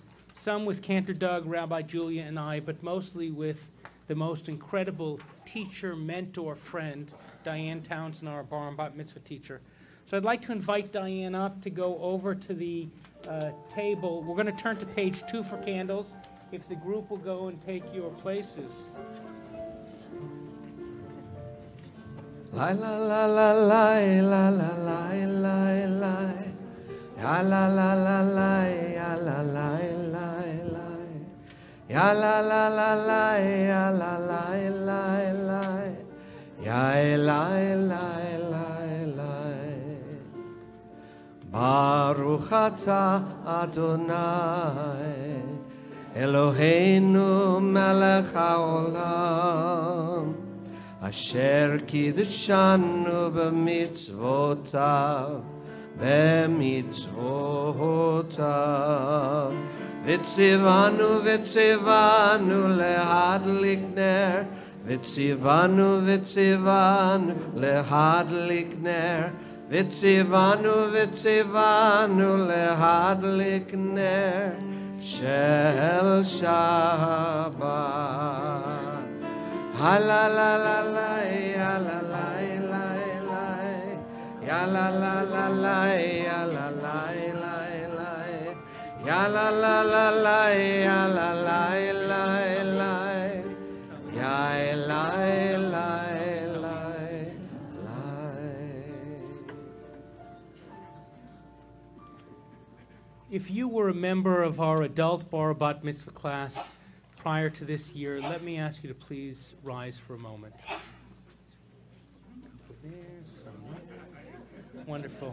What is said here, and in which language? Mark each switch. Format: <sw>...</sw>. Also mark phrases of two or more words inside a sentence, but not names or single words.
<en>Some with Cantor Doug, Rabbi Julia, and I, but mostly with the most incredible teacher, mentor, friend, Diane Townsend, our bar and bat mitzvah teacher. So I'd like to invite Diane up to go over to the table. We're going to turn to page 2 for candles. If the group will go and take your places. La la la la la la la la la la. Ya la la la la ya la la la la. Ya la la la la ya la la la la. Ya la la la la.</en> <he>ברוך אתה יהוה אלהינו מלך העולם אשר קדשנו במצותיו וצונו להדליק נר וצונו להדליק נר וצונו להדליק נר של שבת. Ha la la la la ya la la la la ya la la la la ya la la la la ya la la la la ya la la la la ya la la la.</he> <en>If you were a member of our adult bar bat mitzvah class prior to this year, let me ask you to please rise for a moment. Wonderful.</en>